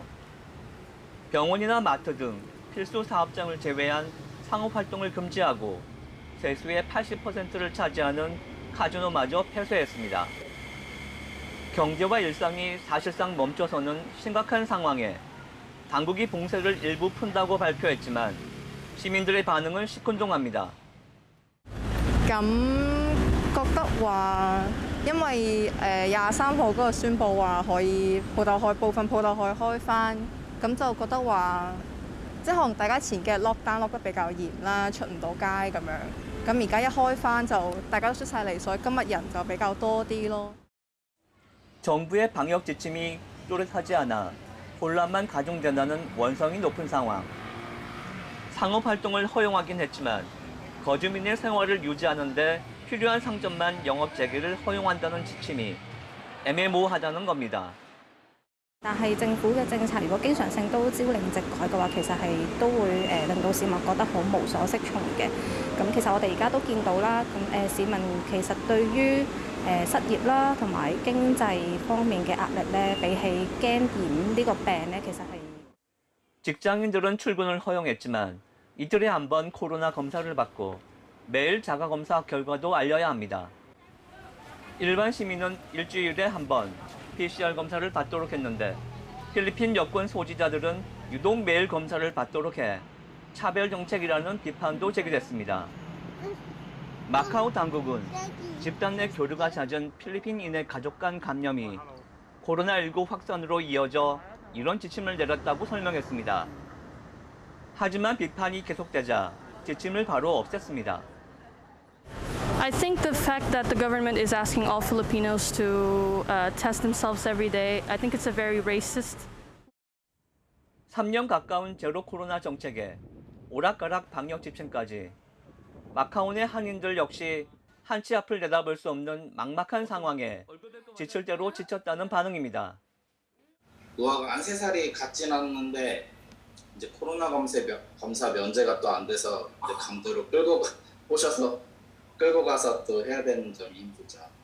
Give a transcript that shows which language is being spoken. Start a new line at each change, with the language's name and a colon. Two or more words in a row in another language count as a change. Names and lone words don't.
Korean: 병원이나 마트 등 필수 사업장을 제외한 상업 활동을 금지하고 세수의 80%를 차지하는 카지노마저 폐쇄했습니다. 경제와 일상이 사실상 멈춰서는 심각한 상황에 당국이 봉쇄를 일부 푼다고 발표했지만 시민들의 반응은 시큰둥합니다.
Cantonese: 咁覺得話，因為23號嗰個宣佈話可以部分鋪頭可以開翻，咁就覺得話，即係可能大家前幾日 lockdown lock得比較嚴啦，出唔到街咁樣。咁而家一開翻就大家都出晒嚟，所以今日人就比較多啲咯。
Korean: 정부의 방역 지침이 또렷하지 않아 혼란만 가중된다는 원성이 높은 상황. 상업 활동을 허용하긴 했지만 거주민의 생활을 유지하는 데 필요한 상점만 영업 재개를 허용한다는 지침이 애매모호하다는 겁니다.
Cantonese: 但係政府嘅政策如果經常性都朝令夕改嘅話，其實係都會令到市民覺得好無所適從嘅。咁其實我哋而家都見到啦，咁市民其實對於失業啦同埋經濟方面嘅壓力咧，比起驚染呢個病咧，其實係
Korean: 직장인들은 출근을 허용했지만 이틀에 한 번 코로나 검사를 받고 매일 자가 검사 결과도 알려야 합니다. 일반 시민은 일주일에 한 번 PCR 검사를 받도록 했는데 필리핀 여권 소지자들은 유독 매일 검사를 받도록 해 차별 정책이라는 비판도 제기됐습니다. 마카오 당국은 집단 내 교류가 잦은 필리핀인의 가족 간 감염이 코로나19 확산으로 이어져 이런 지침을 내렸다고 설명했습니다. 하지만 비판이 계속되자 지침을 바로 없앴습니다.
English: I think the fact that the government is asking all Filipinos to test themselves every day, I think it's a very racist.
Korean: 3년 가까운 제로 코로나 정책에 오락가락 방역 지침까지 마카오 내 한인들 역시 한치 앞을 내다볼 수 없는 막막한 상황에 지칠 대로 지쳤다는 반응입니다. 노화가 한 3살이 같진 않는데 이제 코로나 검사 면제가 또 안 돼서 이제 강도로 끌고 가서 또 해야 되는 점이 힘들죠.